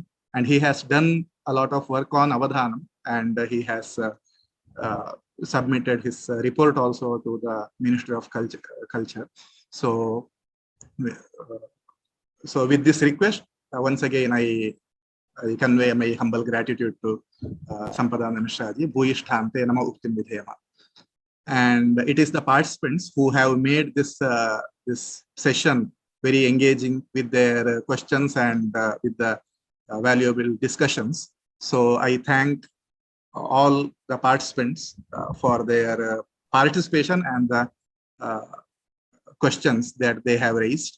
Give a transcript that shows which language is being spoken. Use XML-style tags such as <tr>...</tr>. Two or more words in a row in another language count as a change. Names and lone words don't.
<en>And he has done a lot of work on Avadhanam, and he has submitted his report also to the Ministry of Culture. So with this request, once again, I convey my humble gratitude to Sampadananda Mishra ji.</en> <sa>Bhuyishtante nama uktim vidheyama.</sa> <en>And it is the participants who have made this session very engaging with their questions and with the valuable discussions. So I thank all the participants for their participation and the questions that they have raised.</en>